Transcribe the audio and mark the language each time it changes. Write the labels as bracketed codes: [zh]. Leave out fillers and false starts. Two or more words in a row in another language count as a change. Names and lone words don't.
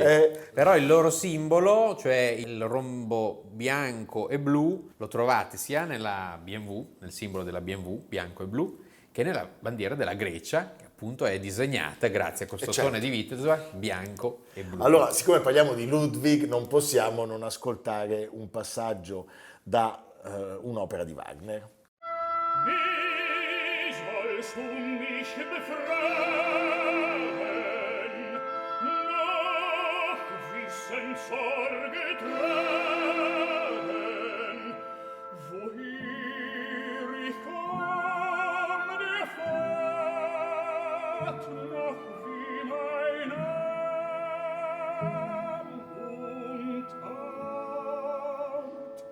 [it] Però il loro simbolo, cioè il rombo bianco e blu, lo trovate sia nella BMW, nel simbolo della BMW, bianco e blu, che nella bandiera della Grecia, che appunto è disegnata grazie a questo certo. tone di Wittelsbach, bianco e blu. Allora, siccome parliamo di Ludwig, non possiamo non ascoltare un passaggio da un'opera di Wagner. [de] Wie sollst du mich befragen? Noch Wissen, Sorge tragen, woher ich komm, der Pfad, noch wie mein Arm und Art.